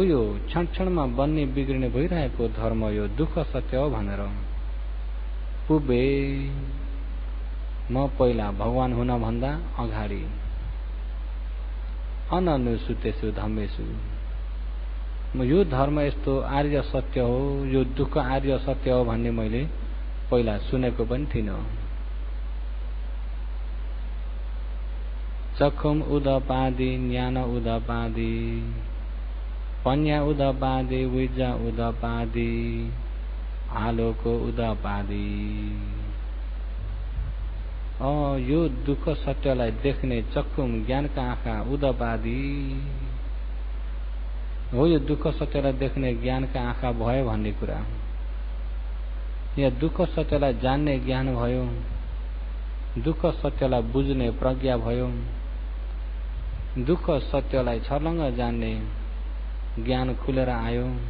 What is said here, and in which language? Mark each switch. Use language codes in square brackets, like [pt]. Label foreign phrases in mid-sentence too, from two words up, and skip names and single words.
[ne] यो क्षण क्षणमा बन्ने बिग्रिने भइरहेको धर्म यो दुःख सत्य हो भनेर पुबे म पहिला भगवान हुन भन्दा अगाडि [pi] अननुसुतेषु धम्मेषु, [ne] म यो धर्म यस्तो आर्य सत्य हो, यो दुःख आर्य सत्य हो भन्ने मैले पहिला सुनेको पनि थिइनँ। [pi] चक्षुम उदपादि, ज्ञान उदपादि, पन्या उदपादि, विद्या उदपादि, आलोको उदपादि। [ne] यो दुःख सत्यलाई देख्ने चक्षुम, ज्ञानका आँखा, उदपादि हो। यो दुःख सत्यलाई देख्ने ज्ञानका आँखा भयो भन्ने कुरा, यहाँ दुःख सत्यलाई जान्ने ज्ञान भयो, दुःख सत्यलाई बुझ्ने प्रज्ञा भयो, दुःख सत्यलाई छर्लङ्ग जान्ने ज्ञान खुलेर आयो।